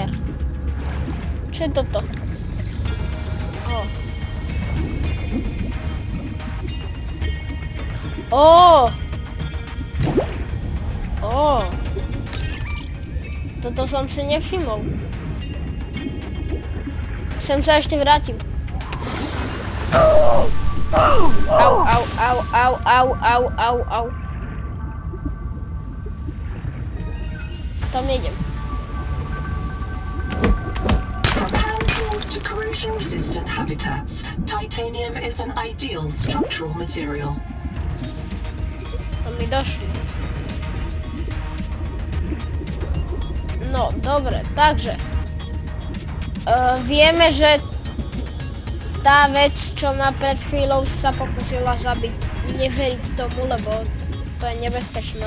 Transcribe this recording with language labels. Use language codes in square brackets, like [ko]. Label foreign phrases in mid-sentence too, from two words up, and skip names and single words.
[sk] Čo je toto? Toto som si nevšimol. Sem sa ešte vrátim. Au. Tam nejdem. [en] From landfills to corrosion-resistant habitats, titanium is an ideal structural material. [sk] To mi došli. No, dobre, takže. Vieme, že tá vec, čo ma pred chvíľou sa pokusila zabiť, neveriť tomu, lebo to je nebezpečné.